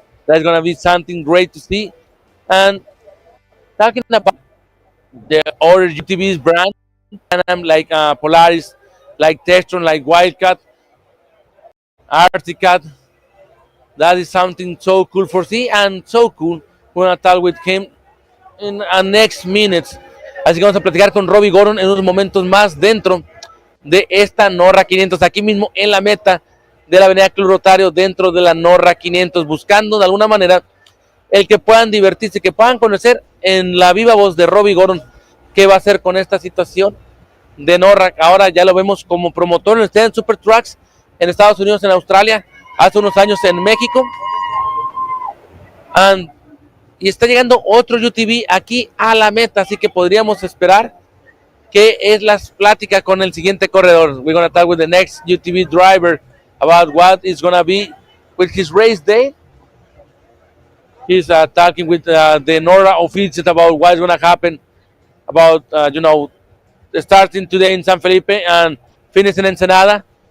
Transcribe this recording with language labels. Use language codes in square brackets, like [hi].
[en] That's going to be something great to see. And talking about the other UTV's brand, and I'm like Polaris, like Textron, like Wildcat, Arctic. That is something so cool for see and so cool. We're going to talk with him in the next minutes. [es] Así que vamos a platicar con Robbie Gordon en unos momentos más dentro de esta Norra 500, aquí mismo en la meta de la Avenida Club Rotario, dentro de la Norra 500, buscando de alguna manera el que puedan divertirse, que puedan conocer en la viva voz de Robbie Gordon qué va a hacer con esta situación de Norra. Ahora ya lo vemos como promotor en el Stadium Super Trucks en Estados Unidos, en Australia, hace unos años en México. Y está llegando otro UTV aquí a la meta, así que podríamos esperar que es las pláticas con el siguiente corredor. [en] We're going to talk with the next UTV driver about what is going to be with his race day. He's talking with the Norra officials about what's going to happen, about, starting today in San Felipe and finishing in Ensenada.